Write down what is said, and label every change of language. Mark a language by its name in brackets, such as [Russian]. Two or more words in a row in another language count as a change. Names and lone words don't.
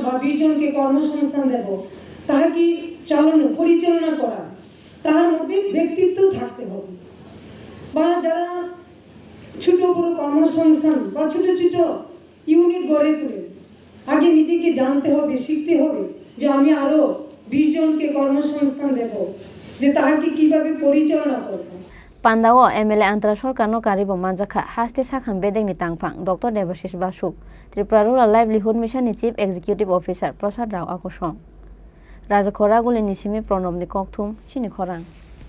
[Bangla] বা 20 জনকে কর্মসংস্থান দেব তাহা কি চালানো পরিচালনা করা তার মধ্যে ব্যক্তিত্ব থাকতে হবে বা যারা ছোট বড় কর্মসংস্থান বা ছোট ছোট ইউনিট গড়ে তোলে আগে নিজেকে জানতে হবে শিখতে হবে যে আমি আরো 20 জনকে কর্মসংস্থান দেব যে তাহাকে কিভাবে পরিচালনা করব [Kok Borok] Pandao MLA Antra Sarkar no karibo manjakha haste sakham bedeng ni tangphang Dr. Devashish Basu Tripura Livelihood Mission ni [English] Chief Executive Officer [Kok Borok] Prasad Rao akosong Raja Khorang ni simi pronom ni kokthum Chini Khorang